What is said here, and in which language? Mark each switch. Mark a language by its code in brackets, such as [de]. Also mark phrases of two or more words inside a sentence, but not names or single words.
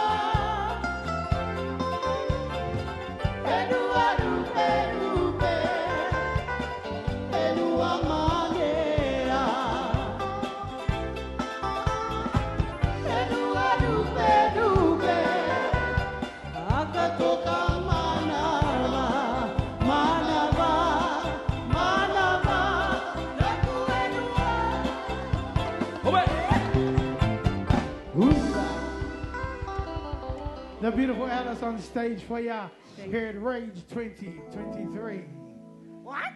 [rar] E nua rupe, rupe, e nua manea. E nua rupe, rupe, akatoka manava, manava, manava, taku e nua. [en] The beautiful Alice on stage for ya here at Rage 2023. What?